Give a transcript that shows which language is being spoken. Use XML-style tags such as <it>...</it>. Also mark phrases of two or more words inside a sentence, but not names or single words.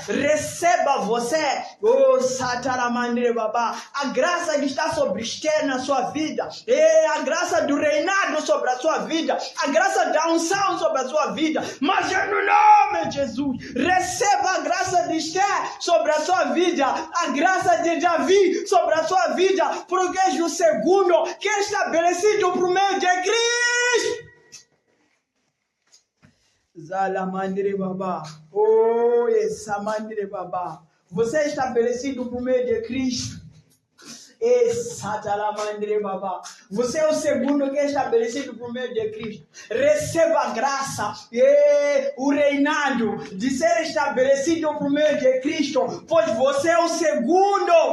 <pt>Receba você, oh Sataramandre Babá, a graça que está sobre Esther na sua vida, e a graça do reinado sobre a sua vida, a graça da unção sobre a sua vida, mas é no nome de Jesus. Receba a graça de Esther sobre a sua vida, a graça de Davi sobre a sua vida, porque é o segundo que é estabelecido por meio de Cristo. Zalamandre Baba. Oh, essa mandre Baba. Você é estabelecido por meio de Cristo. Baba. Você é o segundo que é estabelecido por meio de Cristo. Receba a graça e o reinado de ser estabelecido por meio de Cristo, pois você é o segundo.</pt>